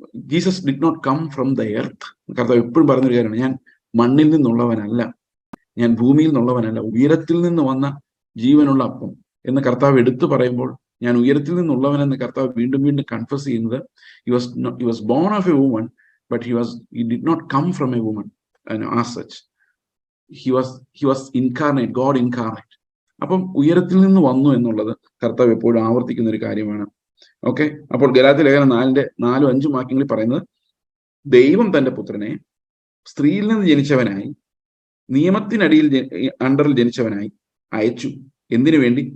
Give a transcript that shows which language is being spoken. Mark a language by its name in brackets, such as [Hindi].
[English] Jesus did not come from the earth. [Malayalam] കർത്താവ് എപ്പോഴും പറഞ്ഞൊരു കാര്യമാണ്, ഞാൻ മണ്ണിൽ നിന്നുള്ളവനല്ല, ഞാൻ ഭൂമിയിൽ നിന്നുള്ളവനല്ല, ഉയരത്തിൽ നിന്ന് വന്ന ജീവനുള്ള അപ്പം എന്ന് കർത്താവ് എടുത്തു പറയുമ്പോൾ, ഞാൻ ഉയരത്തിൽ നിന്നുള്ളവനെന്ന് കർത്താവ് വീണ്ടും വീണ്ടും കൺഫസ് ചെയ്യുന്നത്, [English] he was born of a woman, but he did not come from a woman as such. He was incarnate, God incarnate. [Malayalam] അപ്പം ഉയരത്തിൽ നിന്ന് വന്നു എന്നുള്ളത് കർത്താവ് എപ്പോഴും ആവർത്തിക്കുന്ന ഒരു കാര്യമാണ്. ഓക്കെ, അപ്പോൾ ഗലാത്യ ലേഖനം 4:5 വാക്യങ്ങളിൽ പറയുന്നത്, ദൈവം തന്റെ പുത്രനെ സ്ത്രീയിൽ നിന്ന് ജനിച്ചവനായി നിയമത്തിനടിയിൽ അണ്ടറിൽ ജനിച്ചവനായി അയച്ചു. എന്തിനു വേണ്ടി?